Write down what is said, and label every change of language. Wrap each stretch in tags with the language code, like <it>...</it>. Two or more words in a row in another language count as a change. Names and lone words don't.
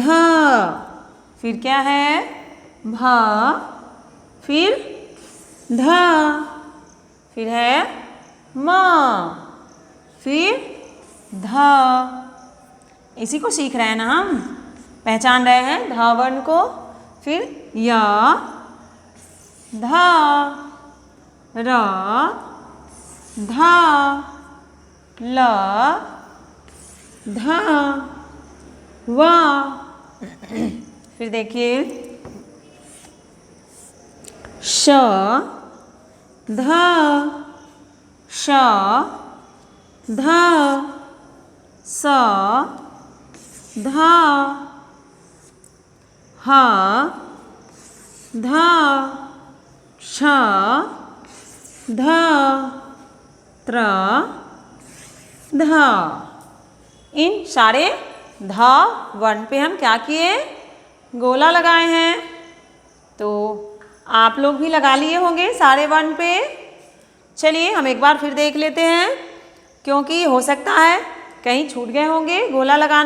<hi>फिर क्या है? भ, फिर ध, फिर है म, फिर ध। इसी को सीख रहे हैं ना हम, पहचान रहे हैं ध वर्ण को। फिर य, ध, र, ध, ल, ध, व। फिर देखिए श, ध, श, ध, स, ध, ह, ध, क्ष, ध, त्र, ध। इन सारे ध वर्ण पे हम क्या किए? गोला लगाए हैं। तो आप लोग भी लगा लिए होंगे सारे वर्ण पे। चलिए हम एक बार फिर देख लेते हैं, क्योंकि हो सकता है कहीं छूट गए होंगे गोला लगाना।</hi>